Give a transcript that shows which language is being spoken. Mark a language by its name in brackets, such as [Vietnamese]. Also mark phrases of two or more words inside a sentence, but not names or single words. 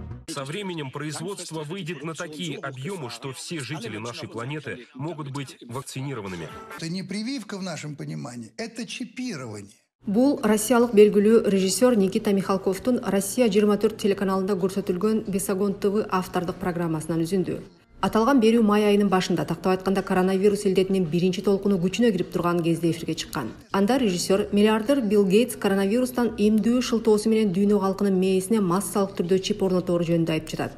[Russian] Со временем производство выйдет на такие объемы, что все жители нашей планеты могут быть вакцинированными. Это не прививка в нашем понимании, это чипирование. [Kyrgyz] Бул россиялык белгилүү режиссер Никита Михалковдун Россия 24 телеканалында көрсөтүлгөн Бесогон ТВ автордук программасынан үзүндү. Аталган берүү май айынын башында, тактап айтканда коронавирус илдетинин биринчи толкуну күчүнө кирип турган кезде эфирге чыккан. Анда режиссер миллиардер Билл Гейтс коронавирустан эмдөө шылтоосу менен дүйнө калкынын мээсине массалык түрдө чип орнотору жөнүндө айтып жатат.